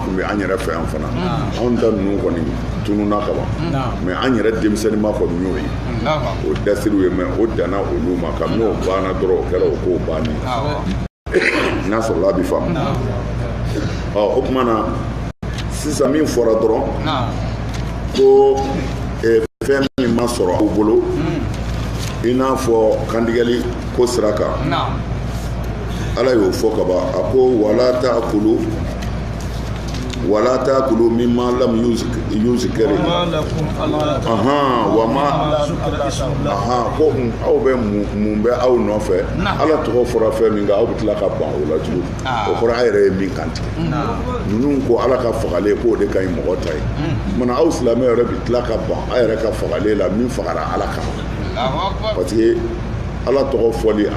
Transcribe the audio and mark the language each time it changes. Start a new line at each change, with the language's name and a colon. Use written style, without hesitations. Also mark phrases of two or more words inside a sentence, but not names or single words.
Bambara: tun bɛ an yɛrɛ fɛ yan fana anw ta ninnu kɔni tununna ka ban mais an yɛrɛ denmisɛnnin ma kɔni y'o ye o dasiriw ye mais o danna olu ma kabini o banna dɔrɔn o kɛra o k'o bannen n'a sɔrɔla a bɛ faamu o tuma na sisan min fɔra dɔrɔn ko fɛn min ma sɔrɔ aw bolo i n'a fɔ kantigɛli ko sira kan ala y'o fɔ ka ban a ko
Arabic: ولا تأكلوا مما لم يذكر
Bambara: ko aw bɛ mun bɛ aw nɔfɛ ala tɔgɔ fɔra fɛn min kan aw bɛ tila ka ban o la cogo o kɔrɔ a yɛrɛ ye min kantigɛ ninnu ko ala ka fagalen k'o de ka ɲi mɔgɔ ta ye mana aw silamɛ yɛrɛ bɛ tila ka ban a yɛrɛ ka fagalen la min fagara ala kama
French: parce que
Bambara: ala tɔgɔ fɔli a